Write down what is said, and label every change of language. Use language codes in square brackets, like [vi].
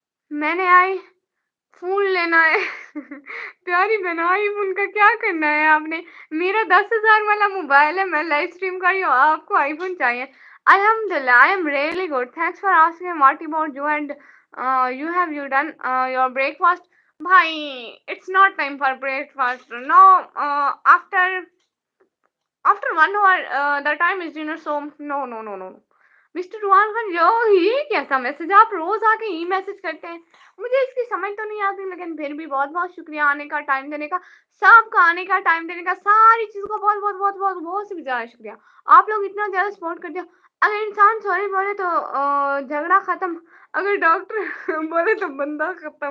[hi] मैंने आई फोन लेना है प्यारी बहन, आईफोन का क्या करना है आपने? मेरा 10,000 वाला मोबाइल है, मैं लाइव स्ट्रीम कर रही हूँ, आपको आईफोन चाहिए? [en] अल्हम्दुलिल्लाह, I am really good, thanks for asking, what about you and you done your breakfast? भाई it's not time for breakfast, no, after 1 hour the time is dinner, so no no no no, [hi] mister Ruhan Khan ये कैसा message, आप रोज आके ही message करते हैं, मुझे इसकी समझ तो नहीं आती, लेकिन फिर भी बहुत बहुत शुक्रिया आने का, टाइम देने का, सबका आने का, टाइम देने का, सारी चीजों का बहुत बहुत बहुत बहुत बहुत से ज्यादा शुक्रिया। आप लोग इतना ज्यादा सपोर्ट करते हो। अगर इंसान सॉरी बोले तो झगड़ा खत्म, अगर डॉक्टर बोले तो बंदा खत्म।